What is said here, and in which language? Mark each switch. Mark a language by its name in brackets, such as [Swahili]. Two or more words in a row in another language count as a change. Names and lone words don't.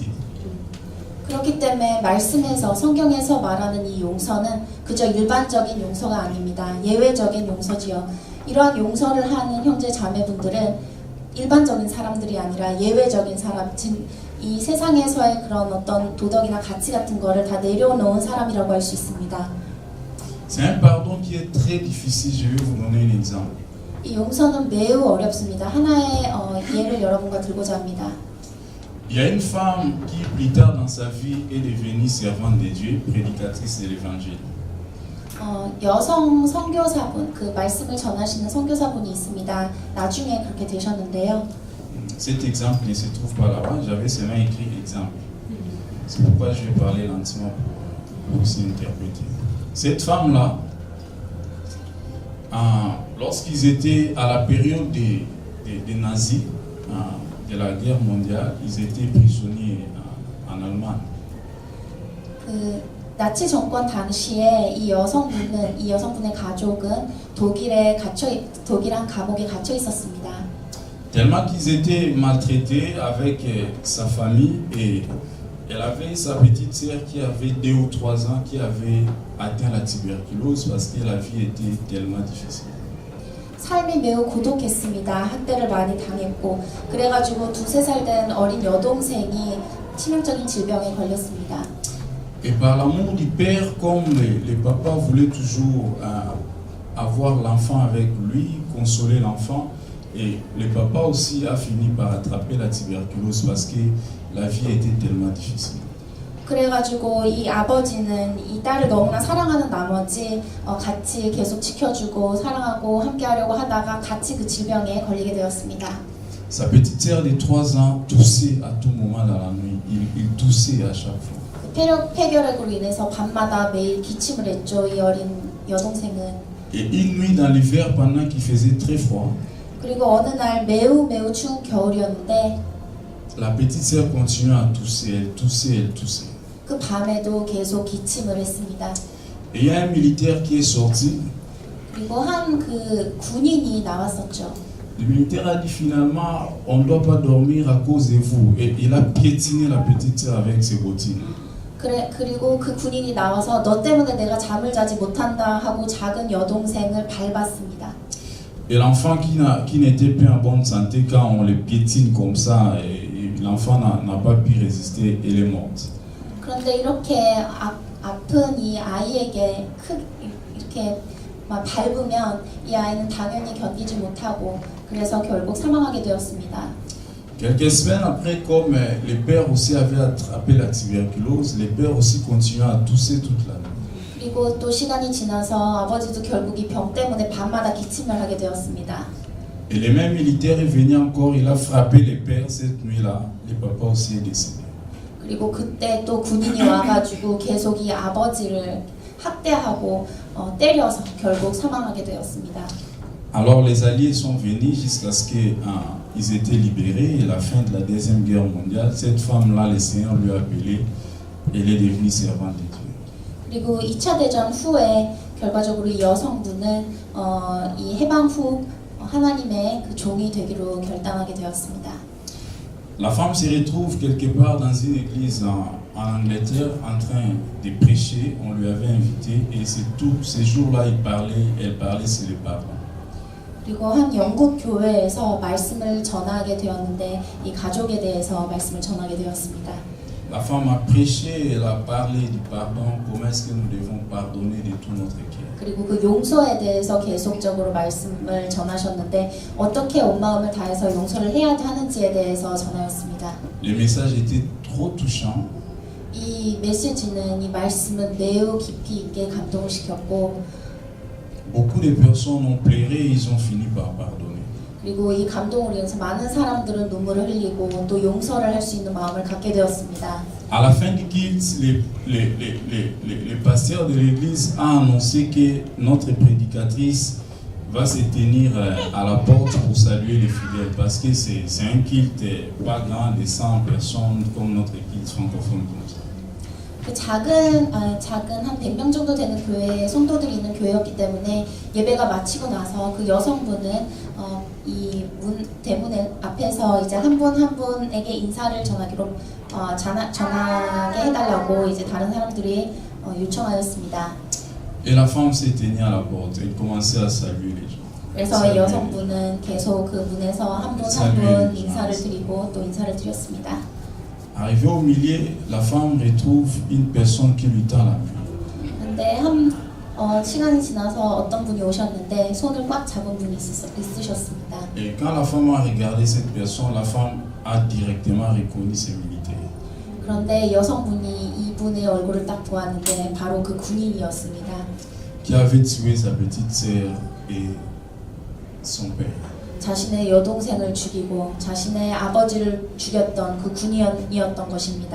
[Korean] 그렇기 때문에 말씀에서 성경에서 말하는 이 용서는 그저 일반적인 용서가 아닙니다. 예외적인 용서지요. 이러한 용서를 하는 형제 자매분들은 일반적인 사람들이 아니라 예외적인 사람, 즉 이 세상에서의 그런 어떤 도덕이나 가치 같은 거를 다 내려놓은 사람이라고 할 수 있습니다. [French] C'est un pardon qui est très difficile. Je vais vous donner un exemple. [Korean] 이 용서는 매우 어렵습니다. 하나의 예를 여러분과 들고자 합니다. [French] Il y a une femme qui, plus tard dans sa vie, est devenue servante de Dieu, prédicatrice de l'évangile. [Korean] 여성 선교사분, 그 말씀을 전하시는 선교사분이 있습니다. 나중에 그렇게 되셨는데요. [French] Cet exemple ne se trouve pas là-bas, j'avais seulement écrit exemple. C'est pourquoi je vais parler lentement pour aussi interpréter. Cette femme-là, lorsqu'ils étaient à la période des nazis, de la guerre mondiale, ils étaient prisonniers en Allemagne. [Korean] 그 나치 정권 당시에 이 여성분의 가족은 독일의 한 감옥에 갇혀 있었습니다. [French] Tellement qu'ils étaient maltraités avec sa famille et elle avait sa petite sœur qui avait 2 ou 3 ans qui avait atteint la tuberculose parce que la vie était tellement difficile. [Korean] 삶이 매우 고독했습니다. 학대를 많이 당했고 그래가지고 2-3살 된 어린 여동생이 치명적인 질병에 걸렸습니다. [French] Et par l'amour du père, comme le papa voulait toujours avoir l'enfant avec lui, consoler l'enfant, et le papa aussi a fini par attraper la tuberculose parce que la vie était tellement difficile. [Korean] 그래가지고 이 아버지는 이 딸을 너무나 사랑하는 나머지 같이 계속 지켜주고 사랑하고 함께하려고 하다가 같이 그 질병에 걸리게 되었습니다. [French] Sa petite sœur de 3 ans toussait à tout moment dans la nuit. Il toussait à chaque fois. [Korean] 폐결핵으로 인해서 밤마다 매일 기침을 했죠. 이 어린 여동생은. [French] Et une nuit dans l'hiver, pendant qu'il faisait très froid, [Korean] 그리고 어느 날 매우 추운 겨울이었는데 [French] la petite sœur continuait à tousser, elle toussait, elle toussait. [Korean] 그 밤에도 계속 기침을 했습니다. [French] Et il y a un militaire qui est sorti. [Korean] 그리고 한 그 군인이 나왔었죠. [French] Le militaire a dit finalement, on ne doit pas dormir à cause de vous. Et il a piétiné la petite sœur avec ses bottines. [Korean] 그리고 그 군인이 나와서 너 때문에 내가 잠을 자지 못한다 하고 작은 여동생을 밟았습니다. [French] Et l'enfant qui n'était pas en bonne santé, quand on le piétine comme ça, l'enfant n'a pas pu résister, elle est morte. [Korean] 그런데 이렇게 아픈 이 아이에게 이렇게 막 밟으면 이 아이는 당연히 견디지 못하고 그래서 결국 사망하게 되었습니다. [French] Quelques semaines après, comme le père aussi avait attrapé la tuberculose, le père aussi continuait à tousser toute la nuit. [Korean] 그리고 또 시간이 지나서 아버지도 결국 이 병 때문에 밤마다 기침을 하게 되었습니다. [French] Et le même militaire est venu encore, il a frappé le père cette nuit-là. Le papa aussi est décédé. [Korean] 그리고 그때 또 군인이 와가지고 계속 이 아버지를 학대하고 때려서 결국 사망하게 되었습니다. [French] Alors les Alliés sont venus jusqu'à ce qu'ils étaient libérés. Et à la fin de la Deuxième Guerre mondiale, cette femme-là, le Seigneur lui a appelé elle est devenue servante de Dieu. [Korean] 그리고 2차 대전 후에 결과적으로 이 여성분은 이 해방 후 하나님의 그 종이 되기로 결단하게 되었습니다. [French] La femme se retrouve quelque part dans une église en Angleterre en train de prêcher. On lui avait invité et c'est tout ces jours-là elle parlait sur le pardon. [Korean] 그리고 한 영국 교회에서 말씀을 전하게 되었는데 이 가족에 대해서 말씀을 전하게 되었습니다. [French] La femme a prêché, elle a parlé du pardon, comment est-ce que nous devons pardonner de tout notre cœur. [Korean] 그리고 그 용서에 대해서 계속적으로 말씀을 전하셨는데 어떻게 온 마음을 다해서 용서를 해야 하는지에 대해서 전하였습니다. [French] Le message était trop touchant. [Korean] 이 메시지는 이 말씀은 매우 깊이 있게 감동을 시켰고 [French] Beaucoup de personnes ont pleuré et ils ont fini par pardonner. [Korean] 그리고 이 감동으로 인해서 많은 사람들은 눈물을 흘리고 또 용서를 할 수 있는 마음을 갖게 되었습니다. [French] À la fin du culte, le pasteur de l'église a annoncé que notre prédicatrice va se tenir à la porte pour saluer les fidèles parce que c'est un culte pas grand de 100 personnes comme notre culte francophone comme ça. [Korean] 그 작은 한 100명 정도 되는 교회에 성도들이 있는 교회였기 때문에 예배가 마치고 나서 그 여성분은 이 대문 앞에서 이제 한 분 한 분에게 인사를 전하기로 전하게 해달라고 이제 다른 사람들이 요청하였습니다. [French] Et la femme s'est tenue à la porte, elle commençait à saluer les gens. [Korean] 그래서 여성분은 계속 그 문에서 한 분 한 분 인사를 드리고 또 인사를 드렸습니다. [French] Arrivé au milieu, la femme retrouve une personne qui lui tend la main. [Korean] 근데 시간이 지나서 어떤 분이 오셨는데 손을 꽉 잡은 분이 있으셨습니다. [French] Et quand la femme a regardé cette personne, la femme a directement reconnu ses militaires. [Korean] 그런데 여성분이 이분의 얼굴을 딱 보았는데 바로 그 군인이었습니다. [French] Qui avait tué sa petite sœur et son père. [Korean] 자신의 여동생을 죽이고 자신의 아버지를 죽였던 그 군인이었던 것입니다.